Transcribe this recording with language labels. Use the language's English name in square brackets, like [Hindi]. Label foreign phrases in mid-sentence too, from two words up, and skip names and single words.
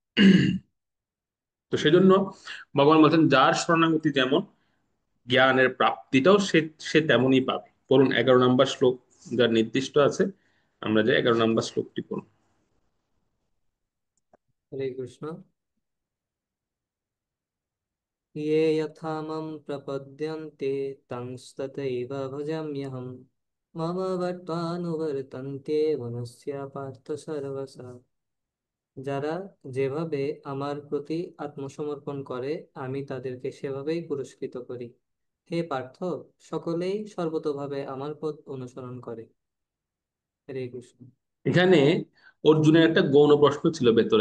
[Bangla] তো সেজন্য ভগবান বলছেন যার শরণাগতি যেমন, জ্ঞানের প্রাপ্তিটাও সে সে তেমনই পাবে। পড়ুন 11 নম্বর শ্লোক, যার নির্দিষ্ট আছে, আমরা যে 11 নম্বর শ্লোকটি পড়ুন। [Sanskrit] হরে কৃষ্ণ। ये यथा मां प्रपद्यन्ते तंस्तथैव भजाम्यहम् मम वर्त्मानुवर्तन्ते मनुष्या पार्थ सर्वशः। [Bangla] যারা যেভাবে আমার প্রতি আত্মসমর্পণ করে আমি তাদেরকে সেভাবেই পুরস্কৃত করি। হে পার্থ, সকলেই সর্বতোভাবে আমার পথ অনুসরণ করে। [Sanskrit] হরে কৃষ্ণ। [Bangla] এখানে অর্জুনের একটা গৌণ প্রশ্ন ছিল ভেতরে।